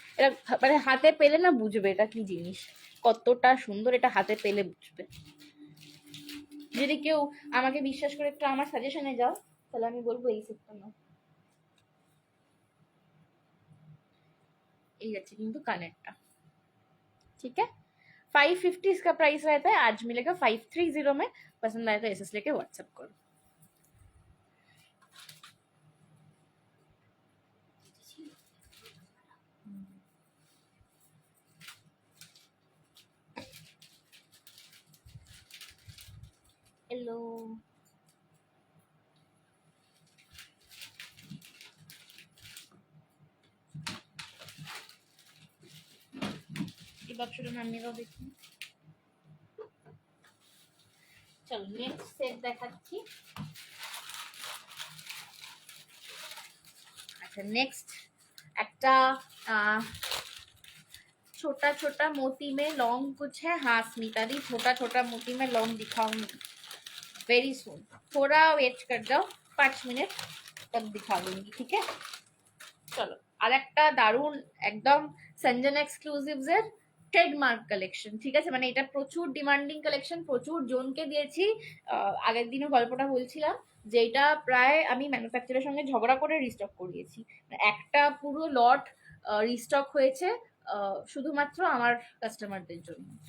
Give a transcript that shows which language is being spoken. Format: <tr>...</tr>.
<bn>এটা মানে হাতে পেলে না বুঝবে এটা কি জিনিস, কতটা সুন্দর, এটা হাতে পেলে বুঝবে। যদি কেউ আমাকে বিশ্বাস করে একটু আমার সাজেশনে যাও, তাহলে আমি বলবো এই সেটটা নাও। এই যাচ্ছে কিন্তু কানেরটা,</bn> <hi>ठीक है। 550 इसका प्राइस रहता है, आज मिलेगा 530 में। पसंद आए तो एसएस लेके व्हाट्सएप करो। हेलो, ये बक्सটা</hi> <bn>নামিয়ে দাও দেখি। চলো নেক্সট সেট দেখাচ্ছি।</bn> <hi>अच्छा नेक्स्ट একটা छोटा छोटा मोती में लॉन्ग कुछ है, हाँ स्मिता दी, छोटा छोटा मोती में लॉन्ग दिखाऊंगी वेरी सुन, थोड़ा वेट कर जाओ, 5 मिनट तक दिखा दूंगी, ठीक है।</hi> <bn>চলো আর একটা দারুণ একদম সঞ্জনা এক্সক্লুসিভস এর ট্রেডমার্ক কালেকশন, ঠিক আছে। মানে এটা প্রচুর ডিমান্ডিং কালেকশন, প্রচুর জনকে দিয়েছি। আগের দিনও গল্পটা বলছিলাম যে এটা প্রায় আমি ম্যানুফ্যাকচারের সঙ্গে ঝগড়া করে রিস্টক করিয়েছি, একটা পুরো লট রিস্টক হয়েছে শুধুমাত্র আমার কাস্টমারদের জন্য।</bn>